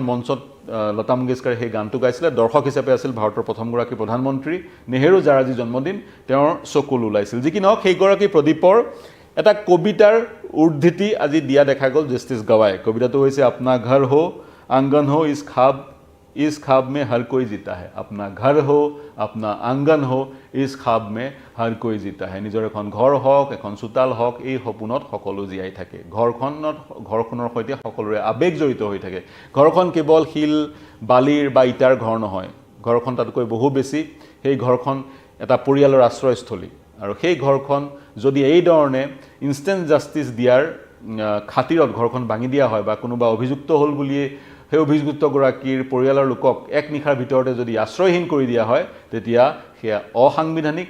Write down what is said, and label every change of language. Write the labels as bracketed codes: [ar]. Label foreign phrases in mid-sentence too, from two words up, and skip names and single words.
[as] মঞ্চত লতা মংগেশকাৰে সেই গানটো গাইছিলে দৰ্শক হিচাপে আছিল ভাৰতৰ প্ৰথমগৰাকী প্ৰধানমন্ত্ৰী নেহৰু যাৰ আজি জন্মদিন তেওঁৰ চকুলো ওলাইছিল যি কি নহওক সেইগৰাকী প্ৰদীপৰ এটা কবিতাৰ উদ্ধৃতি আজি দিয়া দেখা গ'ল জাষ্টিছ গাৱায়ে কবিতাটো হৈছে [hi] अपना घर हो आंगन हो इस ख्वाब में हर कोई जीता है अपना घर हो अपना आंगन हो इस ख्वाब में हर कोई जीता है [as] নিজৰ এখন ঘৰ হওক এখন চোতাল হওক এই সপোনত সকলো জীয়াই থাকে ঘৰখনৰ সৈতে সকলোৰে আবেগ জড়িত হৈ থাকে ঘৰখন কেৱল শিল বালিৰ বা ইটাৰ ঘৰ নহয় ঘৰখন তাতকৈ বহু বেছি সেই ঘৰখন এটা পৰিয়ালৰ আশ্ৰয়স্থলী আৰু সেই ঘৰখন যদি এই ধৰণে [en] instant justice [as] দিয়াৰ খাতিৰত ঘৰখন ভাঙি দিয়া হয় বা কোনোবা অভিযুক্ত হ'ল বুলিয়ে সেই অভিযুক্তগৰাকীৰ পৰিয়ালৰ লোকক এক নিশাৰ ভিতৰতে যদি আশ্ৰয়হীন কৰি দিয়া হয় তেতিয়া সেয়া অসাংবিধানিক